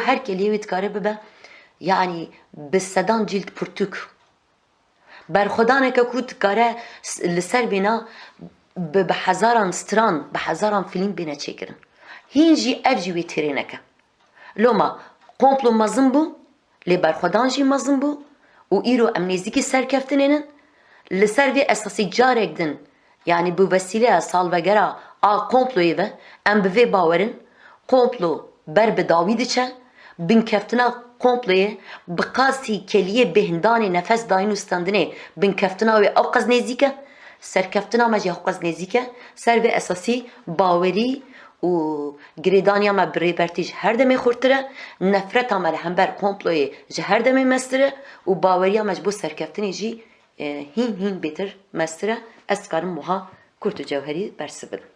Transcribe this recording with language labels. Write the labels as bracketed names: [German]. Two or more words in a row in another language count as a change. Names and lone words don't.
[Kurdish] her keliyê wê dikare bibe yani bi sedan cîld pirtûk berxwedaneke ku dikare li ser bêna bi hezaran stran bi hezaran fîlm bêne çêkirin hîn jî ev jî wê têrê neke loma komplo mezin bû lê berxwedan jî mezin bû û îro em nêzîkî serkeftinê nin li ser vê esasî carek din [Turkish] Yani bu vesile [Kurdish] salvegera a komployu ve em bi vê bawerin komplo ber bi dawî diçe bin keftina komployê bi qasî keliyê bêhindanê nefes dayîn û standinê bin keftina wê ew qez nêzik e serkeftina me jî ew qez nêzik e ser vê esasî bawerî û girêdaniya me bi rêbertî ji her demê xurttir e nefreta me li hember komployê ji her demê meztir e û baweriya me ji bo serkeftinê jî hîn bêtir meztir e ez dikarim wiha Kurt û Cewherî bersiv bidim.